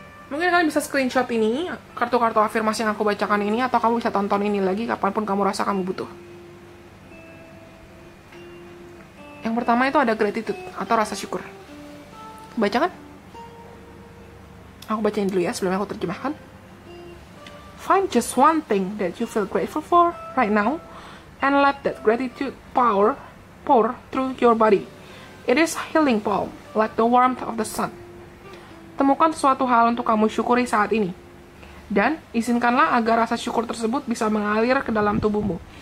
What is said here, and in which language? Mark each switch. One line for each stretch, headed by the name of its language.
Indonesian: Mungkin kalian bisa screenshot ini, kartu-kartu afirmasi yang aku bacakan ini, atau kamu bisa tonton ini lagi kapanpun kamu rasa kamu butuh. Yang pertama itu ada gratitude, atau rasa syukur. Baca kan? Aku bacain dulu ya sebelum aku terjemahkan.
English: Find just one thing that you feel grateful for right now, and let that gratitude pour through your body. It is healing balm, like the warmth of the sun.
Indonesian: Temukan sesuatu hal untuk kamu syukuri saat ini. Dan izinkanlah agar rasa syukur tersebut bisa mengalir ke dalam tubuhmu.